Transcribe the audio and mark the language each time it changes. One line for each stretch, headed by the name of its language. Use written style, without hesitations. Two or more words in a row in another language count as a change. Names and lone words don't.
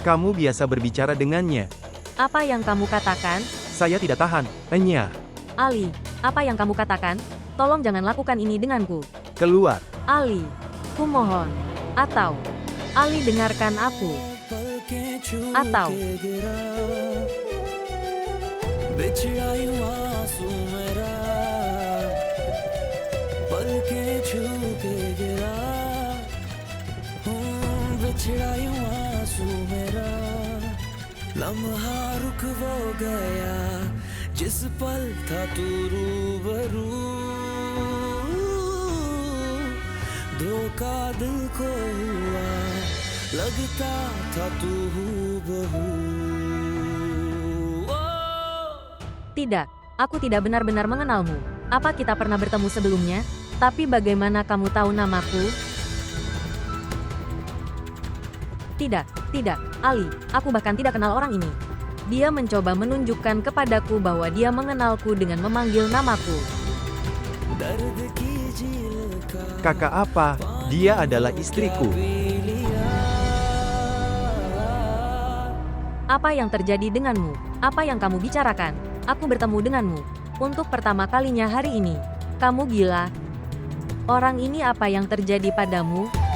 Indonesian: Kamu biasa berbicara dengannya. Apa yang kamu katakan? Saya tidak tahan. Enyah. Ali, apa yang kamu katakan? Tolong jangan lakukan ini denganku. Keluar. Ali, kumohon. Atau, Ali dengarkan aku. Atau,
Hindi: बिछड़ा यूं आंसू मेरा पलकें छू के गिरा बिछड़ा यूं आंसू मेरा लम्हा रुक वो गया जिस पल था तू रूबरू धोखा दिल को हुआ लगता था तू हूबहू
Indonesian: tidak. Aku tidak benar-benar mengenalmu. Apa kita pernah bertemu sebelumnya? Tapi bagaimana kamu tahu namaku? Tidak, tidak, Ali. Aku bahkan tidak kenal orang ini. Dia mencoba menunjukkan kepadaku bahwa dia mengenalku dengan memanggil namaku.
Hindi: दर्द की झील का
Indonesian: Kakak apa? Dia adalah istriku. Apa yang terjadi denganmu? Apa yang kamu bicarakan? Aku bertemu denganmu untuk pertama kalinya hari ini. Kamu gila. Orang ini apa yang terjadi padamu?